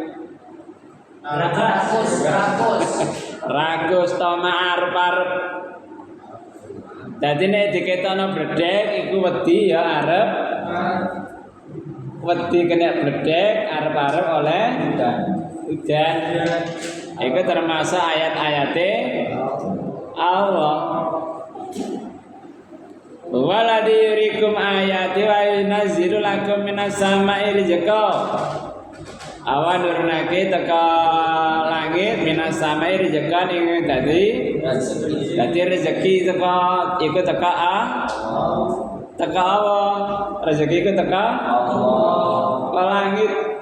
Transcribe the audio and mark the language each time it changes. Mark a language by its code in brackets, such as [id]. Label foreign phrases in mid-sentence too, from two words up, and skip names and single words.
[jv] ragus tamak arep-arep dadi nek diketono bledek iku wedi ya arep wedi kena bledek arep-arep oleh udan iku termasuk ayat-ayate Allah [ar] والذي يريكم آياتي وينزل لكم من السماء رزقا [jv] awan nurunake teka langit [ar] من السماء رزقا [jv] ing dadi rezeki teka iku teka teka Allah rezeki iku teka Allah langit